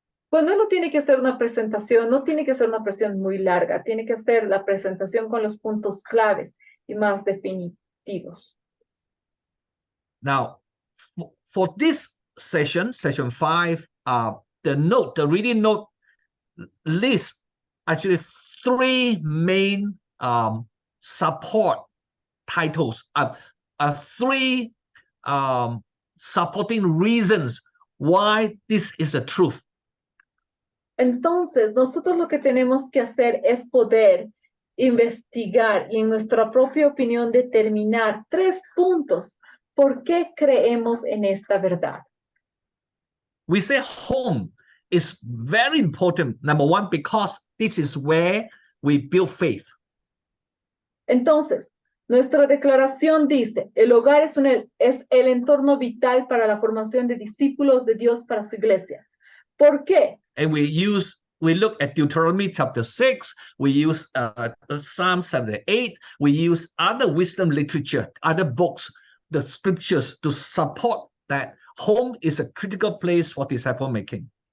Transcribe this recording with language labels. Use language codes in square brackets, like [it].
[es] Cuando uno tiene que hacer una presentación, no tiene que ser una presentación muy larga, tiene que hacer la presentación con los puntos claves y más definitivos. [en] Now, for this session 5, the reading note lists actually 3 main support titles, 3 supporting reasons why this is the truth. [es] Entonces, nosotros lo que tenemos que hacer es poder investigar y en nuestra propia opinión determinar 3 puntos por qué creemos en esta verdad. [en] We say home is very important, number 1, because this is where we build faith. [es] Entonces, nuestra declaración dice, el hogar es el entorno vital para la formación de discípulos de Dios para su iglesia. ¿Por qué? [en] And we look at Deuteronomy chapter 6, we use Psalm 78, we use other wisdom literature, other books, the scriptures to support that home is a critical place for disciple making.